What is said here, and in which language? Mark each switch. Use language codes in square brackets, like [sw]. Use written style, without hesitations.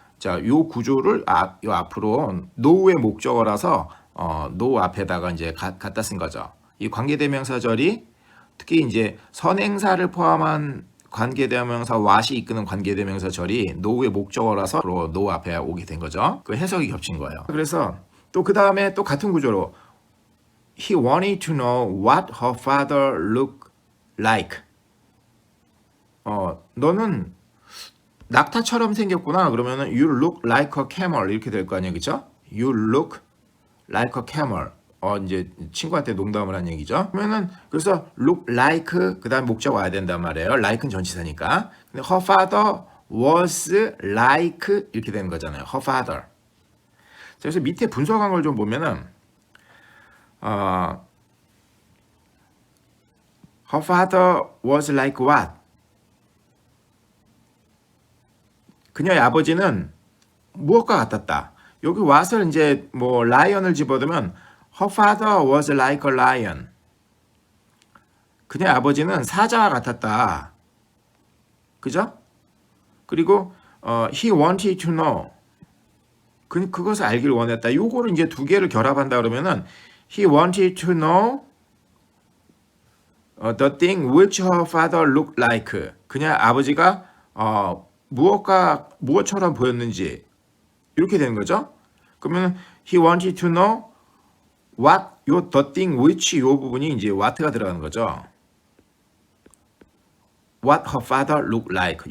[ko] 자, 요 구조를 요 앞으로 no의 목적어라서 no 앞에다가 이제 갖다 쓴 거죠. 이 관계대명사절이 특히 이제 선행사를 포함한 관계대명사 what이 이끄는 관계대명사절이 no의 목적어라서 no 앞에 오게 된 거죠. 그 해석이 겹친 거예요. 그래서 또 그 다음에 또 같은 구조로 [en] He wanted to know what her father looked like. [ko] 너는 낙타처럼 생겼구나. 그러면은 [en] you look like a camel [ko] 이렇게 될 거 아니에요, 그렇죠? [en] You look like a camel. [ko] 이제 친구한테 농담을 한 얘기죠. 그러면은 그래서 look like 그다음 목적 와야 된단 말이에요. like는 전치사니까. 근데 [en] her father was like [ko] 이렇게 되는 거잖아요. her father. 그래서 밑에 분석한 걸 좀 보면은 [en] her father was like what? [ko] 그녀의 아버지는 무엇과 같았다. 여기 what을 이제 뭐 lion을 집어넣으면 [en] her father was like a lion. [ko] 그녀의 아버지는 사자와 같았다. 그죠? [en] 그리고 he wanted to know. [ko] 그것을 알기를 원했다. 요거를 이제 두 개를 결합한다 그러면은 [en] he wanted to know the thing which her father looked like. [ko] 그녀의 아버지가 무엇처럼 보였는지 이렇게 되는 거죠. 그러면 [en] he wanted to know what [ko] 요 [en] the thing which [ko] 요 부분이 이제 what가 들어가는 거죠. [en] What her father looked like.